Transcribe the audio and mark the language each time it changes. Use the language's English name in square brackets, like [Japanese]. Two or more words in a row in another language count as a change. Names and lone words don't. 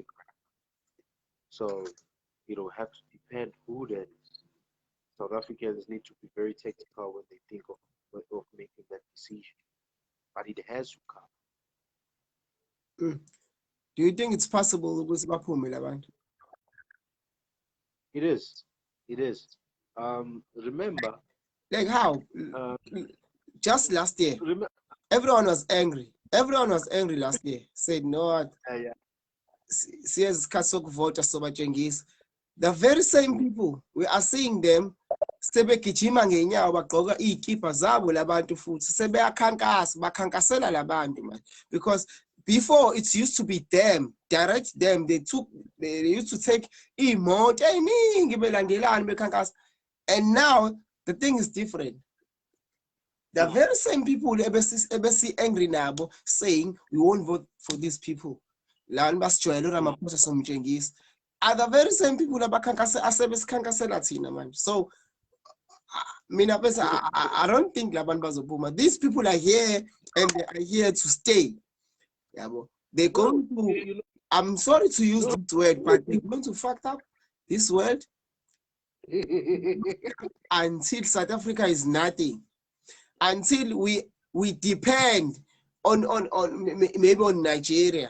[English] So it'll have to depend who that is. South Africans need to be very tactical when they think of making that decision. But it has to come. Mm. Do you think it's possible [North Ndebele] ukuthi baphume labantu? [English] It is. It is. Remember, Like how? Just last year, remember, everyone was angry. Everyone was angry last year. Said no what? yeah. [North Ndebele] Siyazi isikhathi sokuvota sobatshengisa. [English] The very same people, we are seeing them [North Ndebele] sebegijima ngenyawo bagqoka izikipa zabo labantu futhi sebeyakhankasa bakhankasela labantu [English] man, because before it used to be them, direct them, they used to take [North Ndebele] imoto eningi belandelana bekhankasa, [English] and now the thing is different. The very same people ebesi angry nabo saying we won't vote for these people, [North Ndebele] lana basijwayele uRamaphosa somtshengisa, [English] are the very same people [North Ndebele] asebesikhankasela thina manje. [English] So [North Ndebele] mina bese [English] I don't think [North Ndebele] labantu bazophuma. [English] These people are here and they are here to stay. [North Ndebele] Yabo. [English] They're going to, I'm sorry to use this word, but they're going to fuck up this world until South Africa is nothing. Until we depend on maybe on Nigeria.